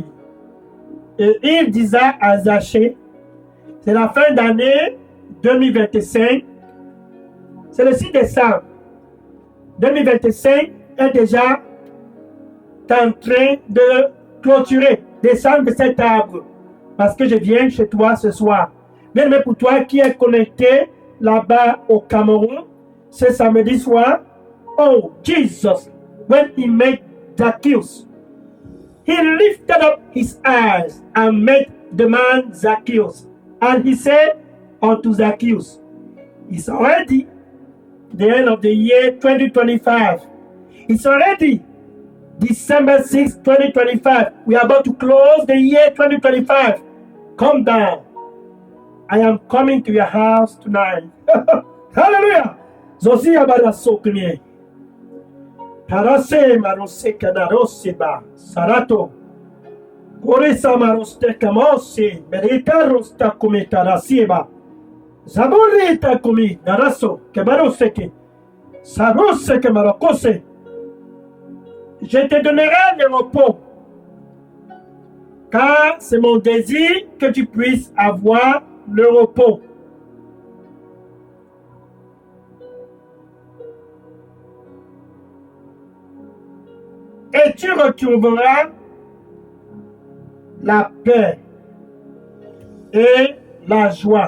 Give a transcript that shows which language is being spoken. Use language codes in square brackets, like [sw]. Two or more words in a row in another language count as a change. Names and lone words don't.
[fr] Et il disait à Zachée, c'est la fin d'année 2025, c'est le 6 décembre 2025 est déjà en train de clôturer, descendre de cet arbre, parce que je viens chez toi ce soir. Bien, mais pour toi qui est connecté là-bas au Cameroun, ce samedi soir, [en] oh, Jesus, when he met Zacchaeus, he lifted up his eyes and met the man Zacchaeus. And he said unto Zacchaeus, it's already the end of the year 2025. It's already December 6, 2025. We are about to close the year 2025. Come down. I am coming to your house tonight. Hallelujah. Zosi abara sokne. Tarase marose kanarose ba. Sarato. Koresa maroste kamose. Merita rosta kumi tarasieba. Zaborita kumi naraso. Kemarose ke. Sarose kemarokose. [fr] Je te donnerai le repos. Car c'est mon désir que tu puisses avoir le repos. Et tu retrouveras la paix et la joie.